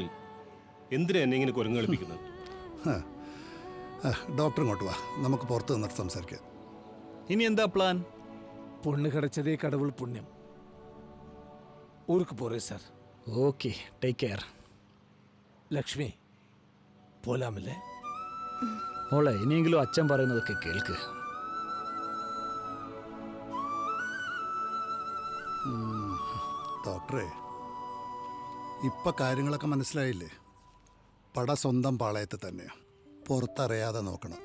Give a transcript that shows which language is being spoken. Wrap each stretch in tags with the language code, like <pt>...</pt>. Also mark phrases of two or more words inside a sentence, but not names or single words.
<ml>എന്തിനാ എന്നെ ഇങ്ങനെ കുരങ്ങ് കളിപ്പിക്കുന്നത്? ഡോക്ടർ ഇങ്ങോട്ട് വാ, നമുക്ക് പുറത്ത് നിന്നിട്ട് സംസാരിക്കാം. ഇനി എന്താ പ്ലാൻ?</ml> <ta>பொண்ணு கிடைச்சதே கடவுள் புண்ணியம். ஊருக்கு போறேன் சார்.</ta> <en>okay, take care.</en> <ml>ലക്ഷ്മി പോലാമല്ലേ? മോളെ ഇനിയെങ്കിലും അച്ഛൻ പറയുന്നതൊക്കെ കേൾക്ക്. ഡോക്ടറെ, ഇപ്പൊ കാര്യങ്ങളൊക്കെ മനസ്സിലായില്ലേ? പട സ്വന്തം പാളയത്ത് തന്നെയാ, പുറത്തറിയാതെ നോക്കണം.</ml>